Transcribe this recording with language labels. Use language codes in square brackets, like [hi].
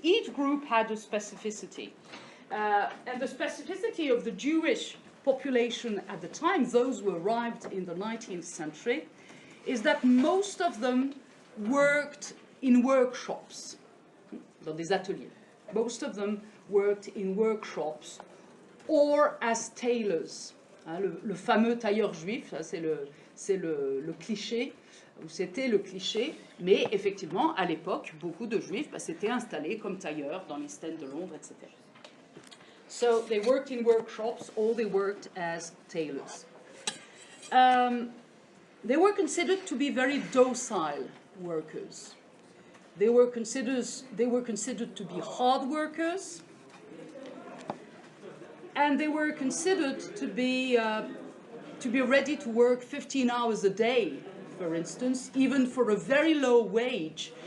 [en] Each group had a specificity. And the specificity of the Jewish population at the time, those who arrived in the 19th century, is that most of them worked in workshops, [fr] dans des ateliers. [en] Most of them worked in workshops or as tailors. [fr] Le fameux tailleur juif, c'est le cliché, ou c'était le cliché, mais effectivement, à l'époque, beaucoup de juifs s'étaient installés comme tailleurs dans l'East End de Londres, etc. [en] So they worked in workshops, or they worked as tailors. They were considered to be very docile workers. They were considered to be hard workers, and they were considered to be ready to work 15 hours a day, for instance, even for a very low wage.